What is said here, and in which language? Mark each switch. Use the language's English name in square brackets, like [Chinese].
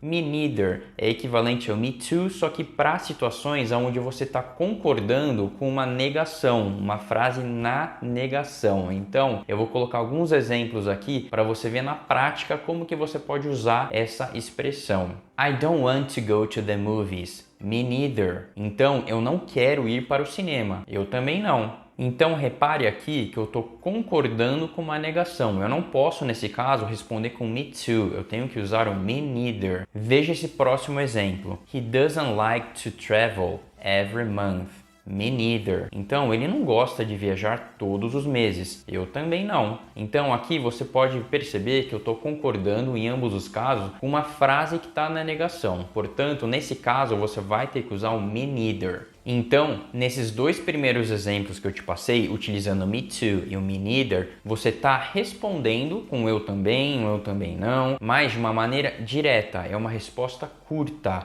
[Portuguese] Me neither é equivalente ao me too, só que para situações onde você está concordando com uma negação, uma frase na negação. Então, eu vou colocar alguns exemplos aqui para você ver na prática como que você pode usar essa expressão. [English] I don't want to go to the movies. Me neither. [Portuguese] Então, eu não quero ir para o cinema. Eu também não. Então, repare aqui que eu estou concordando com uma negação. Eu não posso, nesse caso, responder com me too. Eu tenho que usar o me neither. Veja esse próximo exemplo. [English] He doesn't like to travel every month. Me neither. [Portuguese] Então, ele não gosta de viajar todos os meses. Eu também não. Então, aqui você pode perceber que eu estou concordando em ambos os casos com uma frase que está na negação. Portanto, nesse caso, você vai ter que usar o me neither. Então, nesses dois primeiros exemplos que eu te passei, utilizando o me too e o me neither, você está respondendo com eu também não, mas de uma maneira direta, é uma resposta curta.